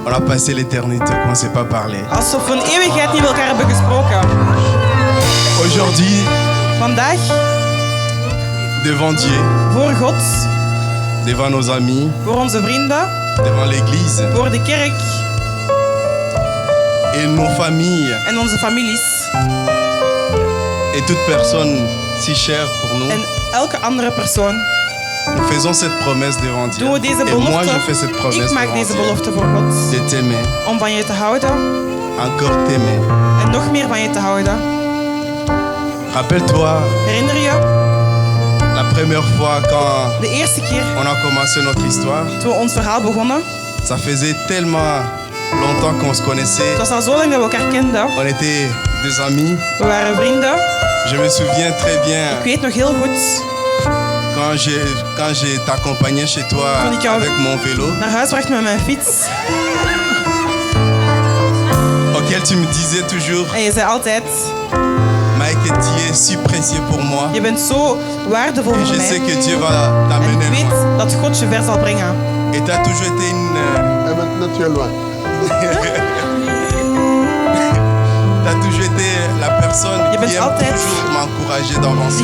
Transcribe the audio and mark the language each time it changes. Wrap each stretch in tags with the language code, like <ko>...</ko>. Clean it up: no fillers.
<fr>On a passé l'éternité qu'on ne s'est pas parlé.</fr> <nl>Alsof we een eeuwigheid niet met elkaar hebben gesproken.</nl> <fr>Aujourd'hui.</fr> <nl>Vandaag.</nl> <fr>Devant Dieu.</fr> <nl>Voor God.</nl> <fr>Devant nos amis.</fr> <nl>Voor onze vrienden.</nl> <fr>Devant l'église.</fr> <nl>Voor de kerk.</nl> <fr>Et nos familles.</fr> <nl>En onze families.</nl> <fr>Et toute personne si chère pour nous.</fr> <nl>En elke andere persoon.</nl> <fr>Nous faisons cette promesse devant Dieu.</fr> <nl>Doen we deze belofte.</nl> <fr>Et moi je fais cette promesse</fr> <nl>Ik maak</nl> <fr>devant</fr> <nl>deze</nl> <fr>Dieu.</fr> <nl>belofte voor God.</nl> <fr>De t'aimer.</fr> <nl>Om van je te houden.</nl> <fr>Encore t'aimer.</fr> <nl>En nog meer van je te houden.</nl> <fr>Rappelle-toi.</fr> <nl>Herinner je?</nl> <fr>La première fois quand</fr> <nl>de eerste keer</nl> <fr>on a commencé notre histoire.</fr> <nl>Toen we ons verhaal begonnen.</nl> <fr>Ça faisait tellement longtemps qu'on se connaissait.</fr> <nl>Het was al zo lang dat we elkaar kenden.</nl> <fr>On était des amis.</fr> <nl>We waren vrienden.</nl> <fr>Je me souviens très bien.</fr> <nl>Ik weet nog heel goed.</nl> <fr>Quand j'ai t'accompagné chez toi avec mon vélo.</fr> <nl>Naar huis bracht met mijn fiets.</nl> <fr>Auquel tu me disais toujours.</fr> <nl>En je zei altijd.</nl> <fr>Mike, tu es si précieux pour moi.</fr> <nl>Je bent zo waardevol voor mij.</nl> <fr>Je sais que Dieu va t'amener loin.</fr> <nl>Ik weet dat God je ver zal brengen.</nl> <fr>Et tu as toujours été une. Et maintenant tu es loin. Tu as toujours été la personne qui aime toujours m'encourager d'avancer.</fr>